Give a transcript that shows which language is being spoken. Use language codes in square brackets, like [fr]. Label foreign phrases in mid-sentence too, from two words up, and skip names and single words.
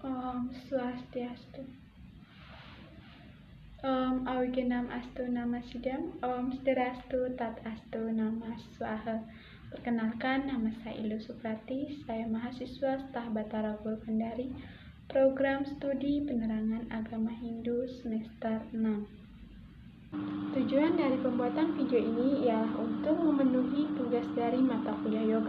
[sa] Swastiastu. Awigenam astu nama sidam. Sederastu tat astu nama swaha. [id] Perkenalkan, nama saya Ilu Suprati. Saya mahasiswa Staf Batara Guru Kendari, program studi penerangan agama Hindu semester 6. Tujuan dari pembuatan video ini ialah untuk memenuhi tugas dari mata kuliah yoga.